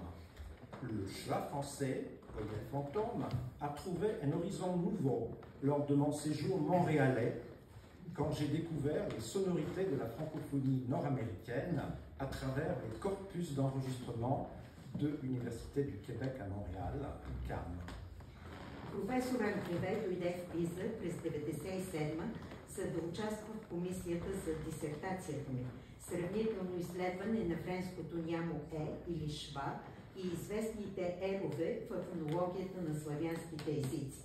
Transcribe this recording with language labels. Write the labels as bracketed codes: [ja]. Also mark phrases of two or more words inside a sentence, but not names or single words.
[fr] Le schwa français, voyelle fantôme, a trouvé un horizon nouveau lors de mon séjour montréalais, quand j'ai découvert les sonorités de la francophonie nord-américaine à travers les corpus d'enregistrement de l'Université du Québec à Montréal, UQAM. [bg] Професор Анкреве дойде в Пиза през 1997 за да участва в комисията за дисертацията ми. Сравнително изследване на френското нямо или шва и известните ерове в фонологията на славянските езици.